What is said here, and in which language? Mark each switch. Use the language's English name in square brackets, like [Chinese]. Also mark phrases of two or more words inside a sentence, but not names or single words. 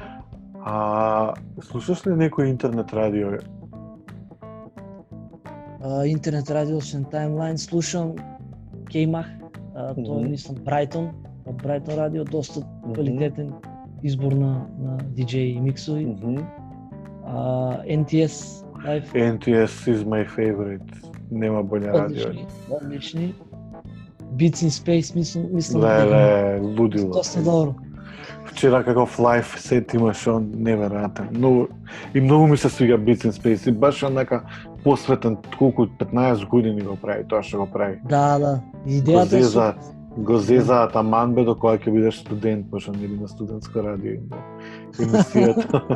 [Macedonian] Слушаш ли некој интернет радио? Интернет радио освен Timeline слушам Кеймах, тоа е мислам Брайтон, од Брайтон радио, доста квалитетен избор на диџеи и миксови. NTS Live. [English] NTS is my favorite. [Macedonian] Нема болја радио. Одлични. Beats in Space мислам Леле, лудило. Доста добро. Вчера каков [English] live set [Macedonian] имаш, он неверојатен. Многу ми се свига Beats in Space и баш онака посветен, колку 15 години го прави тоа што го прави. Да. Идејата е го зезаат аман бе до кога ќе бидеш студент, пошто не би на студентско радио емисијата.